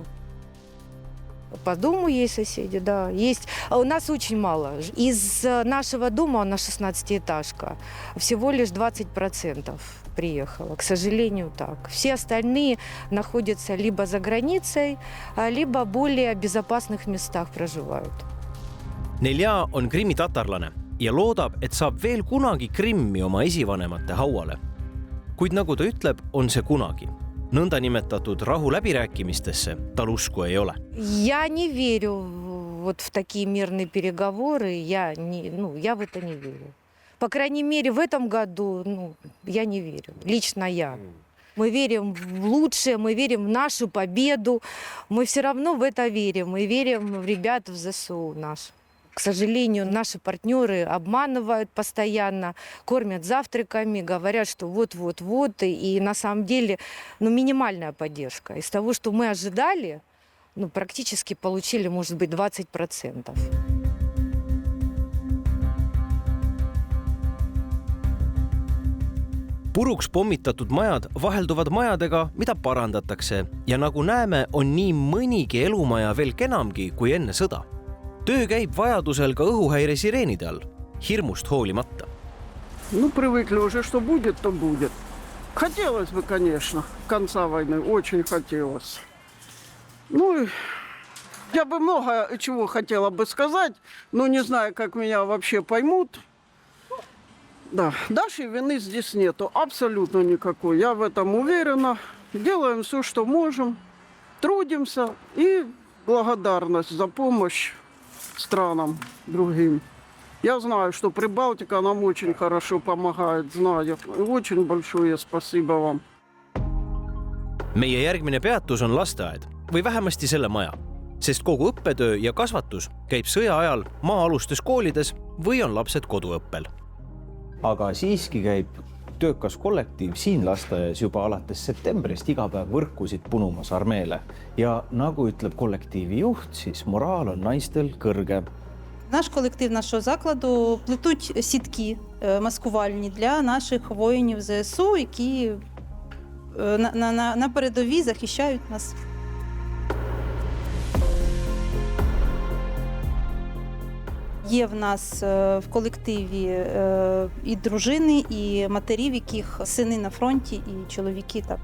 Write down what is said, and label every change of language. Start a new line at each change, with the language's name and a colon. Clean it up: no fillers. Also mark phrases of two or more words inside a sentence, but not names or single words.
Russian: По дому есть соседи, да, есть. А у нас очень мало. Из нашего дома, у нас 16-этажка, всего лишь 20% приехало. К сожалению, так. Все остальные находятся либо за границей, либо в более безопасных местах проживают.
Estonian: Nelja on krimmi-tatarlane ja loodab, et saab veel kunagi Krimmi oma esivanemate hauale. Kuid nagu ta ütleb, on see kunagi. Nõnda nimetatud rahu läbirääkimistesse tal usku ei ole.
Russian: Я не верю вот в такие мирные переговоры, я в это не верю. По крайней мере, в этом году я не верю, лично я. Мы верим в лучшее, мы верим в нашу победу, мы все равно в это верим, мы верим в ребят в ЗСУ наш. К сожалению, наши партнеры обманывают постоянно, кормят завтраками, говорят, что вот-вот-вот. И на самом деле минимальная поддержка. Из того, что мы ожидали, практически получили, может быть, 20%.
Estonian: Puruks pommitatud majad vahelduvad majadega, mida parandatakse. Ja nagu näeme, on nii mõnigi elumaja veel kenamgi kui enne sõda. Töö käib vajadusel ka õhuhäire sireenide all, hirmust hoolimata.
Russian: Привыкли уже, что будет, то будет. Хотелось бы, конечно, конца войны, очень хотелось. Я бы много чего хотела бы сказать, но не знаю, как меня вообще поймут. Да, нашей вины здесь нету, абсолютно никакой. Я в этом уверена. Делаем все, что можем, трудимся и благодарность за помощь странам другим. Я знаю, что Прибалтика нам очень хорошо помогает, знаю. Очень большое спасибо вам.
Estonian: meie järgmine peatus on lasteaed või vähemasti selle maja, sest kogu õppetöö ja kasvatus käib sõja ajal maa-alustes koolides või on lapsed koduõppel. Aga siiski käib töökas kollektiiv siin lasteaias juba alates septembrist iga päev võrkusid punumas armeele. Ja nagu ütleb kollektiivi juht, siis moraal on naistel kõrge.
Ukrainian: Наш колектив нашого закладу плетуть сітки маскувальні для наших воїнів ЗСУ, які на передовій захищають нас. Є в нас в колективі і дружини, і матерів, яких сини на фронті, і чоловіки так.